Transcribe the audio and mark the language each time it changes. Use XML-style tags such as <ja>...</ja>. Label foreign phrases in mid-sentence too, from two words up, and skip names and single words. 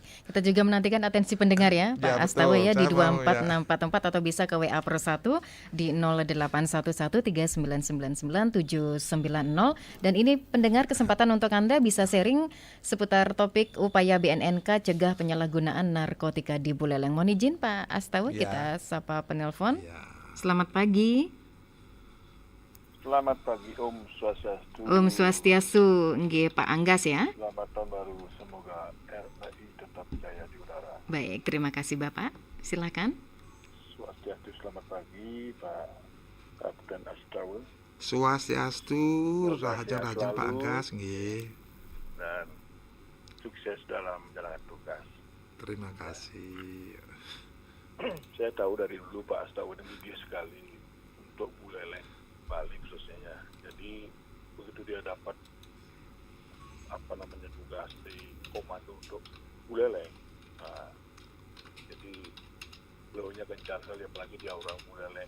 <id>Kita juga menantikan atensi pendengar ya, Pak Astawe ya di 24644 atau bisa ke WA per 1 di 081139999790. Dan ini pendengar kesempatan untuk Anda bisa sharing seputar topik upaya BNNK cegah penyalahgunaan narkotika di Buleleng. Mohon izin Pak Astawe, kita sapa penelpon. Selamat pagi. Selamat pagi,</id> <sa>Om Swastiastu. Om Swastiastu,</sa> <id>nggih Pak Anggas ya. Selamat tahun baru, semoga RRI tetap jaya di udara. Baik, terima kasih Bapak. Silakan. Swastiastu, selamat pagi Pak Kapten Astrawe, Swastiastu, Swastiastu Raja Pak selalu. Anggas, nggih. dan sukses dalam menjalankan tugas. Terima kasih. Saya tahu dari dulu Pak Astrawe ini gigih sekali untuk Buleleng, Bali khususnya ya. Jadi begitu dia dapat tugas di komando untuk Buleleng, jadi beliaunya gencar sekali apalagi dia orang Buleleng.</id>